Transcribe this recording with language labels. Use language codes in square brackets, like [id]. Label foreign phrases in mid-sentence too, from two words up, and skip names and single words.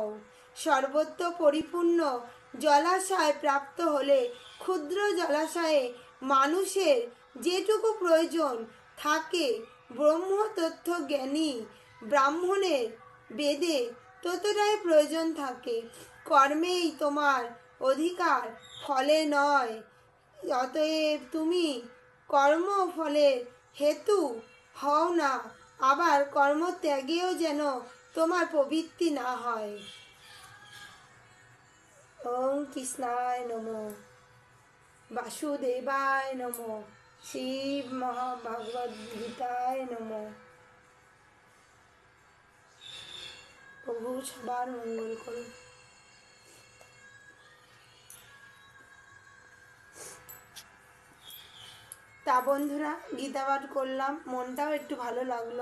[bn] সর্বত্র পরিপূর্ণ জলাশয় প্রাপ্ত হলে ক্ষুদ্র জলাশয়ে মানুষের যেটুকু প্রয়োজন থাকে ব্রহ্ম তথ্য জ্ঞানী ব্রাহ্মণের বেদে ততটাই প্রয়োজন থাকে। কর্মেই তোমার অধিকার, ফলে নয়। অতএব তুমি কর্ম ফলের হেতু হও না, আবার কর্মত্যাগেও যেন তোমার প্রবৃত্তি না হয়। [sa] ওম কৃষ্ণায় নমঃ, বাসুদেবায় নমঃ, শিব মহাভাগবত গীতায় নমঃ। [bn] প্রভু সবার মঙ্গল করুন। তা বন্ধুরা, গীতা পাঠ করলাম, মনটাও একটু ভালো লাগলো।